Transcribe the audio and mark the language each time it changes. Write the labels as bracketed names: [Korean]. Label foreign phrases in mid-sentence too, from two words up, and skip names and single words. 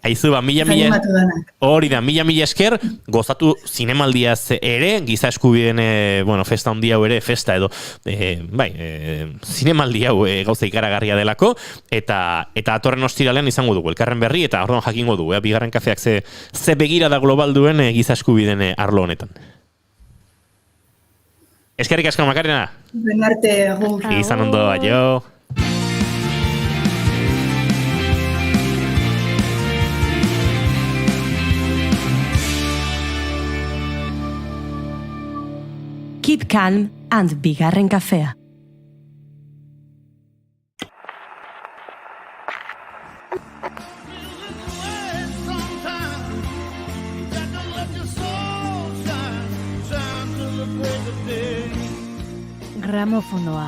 [Basque] Aizu, hori da, 1000 esker, gozatu zinemaldiaz ere, giza eskubideen festa handia hau ere, festa edo, zinemaldi hau gauza ikaragarria delako, eta atorren ostiralean izango dugu, elkarren berri, eta orduan jakingo dugu, bigarren kafeak ze begirada global duen giza eskubideen arlo honetan. Eskerrik asko, Makarena. Ben arte, agur. Izan ondo, aio. [English] Keep calm and bigarren kafea. [Basque] Gramofonoa.